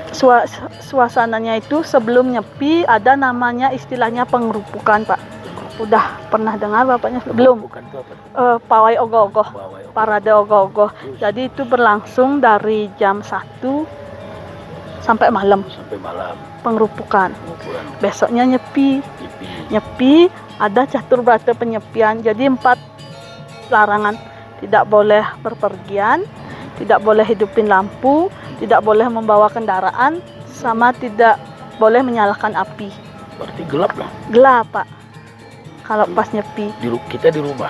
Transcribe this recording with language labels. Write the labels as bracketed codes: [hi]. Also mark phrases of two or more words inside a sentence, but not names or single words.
[id] Suasananya itu sebelum nyepi ada namanya istilahnya pengerupukan Pak. Udah pernah dengar Bapaknya? Belum. Bukan itu apa? Pawai ogoh-ogoh, Pawai ogoh. parade ogoh-ogoh. Jadi itu berlangsung dari jam 1 sampai malam, Sampai malam pengerupukan. pengukuran Besoknya nyepi. nyepi. Nyepi ada catur berata penyepian. Jadi 4 larangan. Tidak boleh berpergian, tidak boleh hidupin lampu, tidak boleh membawa kendaraan, sama tidak boleh menyalakan api. Berarti gelap lah. Gelap Pak. Kalau pas nyepi Kita di rumah.